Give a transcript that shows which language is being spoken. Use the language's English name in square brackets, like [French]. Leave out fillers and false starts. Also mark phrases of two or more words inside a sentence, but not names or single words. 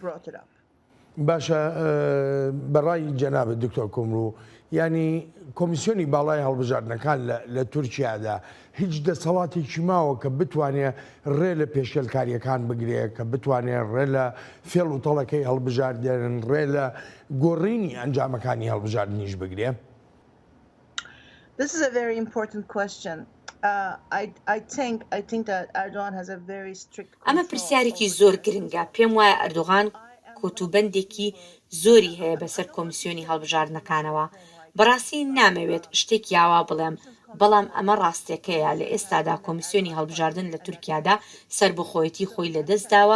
[Central Kurdish] باشە، بەڕای جەنابەت دکتۆر کومرو، ینی کۆمیسیۆنی باڵای هەڵبژاردنەکان لە تورکیادا هیچ دەسەڵاتێکی ماوە کە بتوانێت ڕێ لە پێشێلکاریەکان بگرێت، کە بتوانێت ڕێ لە فێڵ و تەڵەکەی هەڵبژاردن، ڕێ لە گۆڕینی ئەنجامەکانی هەڵبژاردنیش بگرێت؟ [English] This is a very important question. I think that Erdogan has a very strict. [Central Kurdish] ئەمە پرسیارێکی زۆر گرنگە. پێم وایە ئەردوغان کۆتوبەندێکی زۆری هەیە بەسەر کۆمیسیۆنی هەڵبژاردنەکانەوە. بەڕاستی نامەوێت شتێک یاوا بڵێم، بەڵام ئەمە ڕاستێکەیە. لە ئێستادا کۆمیسیۆنی هەڵبژاردن لە تورکیادا سربەخۆیەتی خۆی لەدەستداوە.